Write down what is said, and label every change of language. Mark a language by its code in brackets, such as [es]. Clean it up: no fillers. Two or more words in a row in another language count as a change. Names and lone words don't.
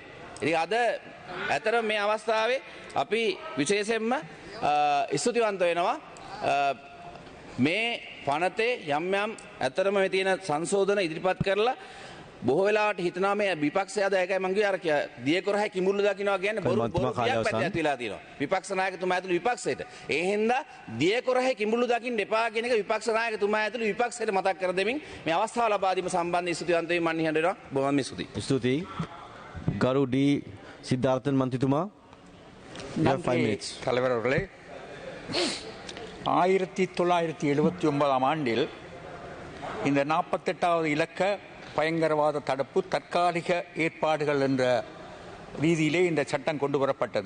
[si] ඉතින් අද ඇතරම මේ අවස්ථාවේ අපි විශේෂයෙන්ම ස්තුතිවන්ත වෙනවා මේ පනතේ යම් ඇත්තරම මේ තියෙන සංශෝධන ඉදිරිපත් කරලා බොහෝ වෙලාවට හිතනවා මේ විපක්ෂය දැකයි මං කිව්වේ අර දියකොරහයි කිඹුල්ල දකින්නවා කියන්නේ බොරු බියක් පැත්තට වෙලා තියෙනවා. විපක්ෂ නායකතුමා ඇතුළු විපක්ෂයට. ඒ හින්දා දියකොරහයි කිඹුල්ල දකින්න එපා කියන එක විපක්ෂ නායකතුමා ඇතුළු විපක්ෂයට මතක් කර දෙමින් මේ අවස්ථාව ලබා දීම සම්බන්ධයෙන් ස්තුතිවන්ත වෙමින් මන් නිහඬ වෙනවා. බොහොම ස්තුතියි. ස්තුතියි. ගරු ඩී සිද්ධාර්ථන් මන්ත්‍රීතුமா. [ta] தலைவர் அவர்களே, 1979ஆம் ஆண்டில் இந்த 48வது இலக்க பயங்கரவாத தடுப்பு தற்காலிக ஏற்பாடுகள் என்ற ரீதியிலே இந்த சட்டம் கொண்டு வரப்பட்டது.